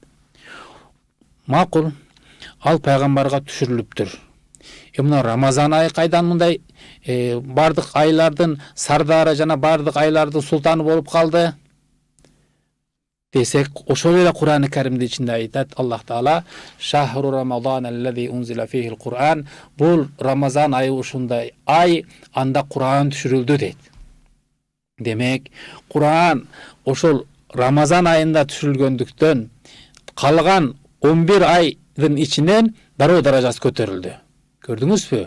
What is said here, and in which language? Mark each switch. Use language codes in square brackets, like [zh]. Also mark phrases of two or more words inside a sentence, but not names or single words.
[ky] Макул, ал пайгамбарга түшүрүлүптүр. Мына Рамазан айы кайдан мындай бардык айлардын сардары жана бардык айлардын султаны болуп калды десек, ошол эле Кур'ан-ы Каримдин ичинде айтат Аллах Таала: [ar] "شهر رمضان الذي أنزل فيه القرآن", [ky] бул Рамазан айы ушундай ай, анда Кур'ан түшүрүлдү дейт. Демек, Кур'ан ошол Рамазан айында түшүрүлгөндүктөн, калган 11 айдын ичинен дароо даражасы көтөрүлдү. Көрдүңүзбү?